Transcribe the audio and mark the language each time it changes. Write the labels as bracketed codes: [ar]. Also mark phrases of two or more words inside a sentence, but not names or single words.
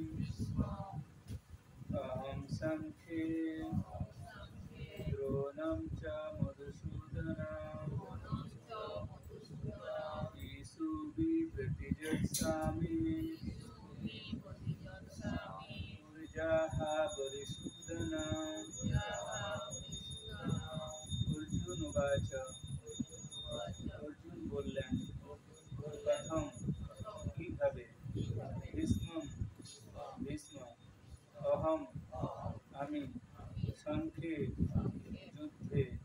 [sa] অহং সাংখ্যে দ্রোণং চ মধুসূদন ইষুভিঃ প্রতিযৎসামি পুরজাঃ বরিসূদন। অর্জুন উবাচ, [bn] অর্জুন বললেন, প্রথম কিভাবে, ভীষ্মং ভীষ্ম, অহং আমি, সাংখ্যে যুদ্ধে,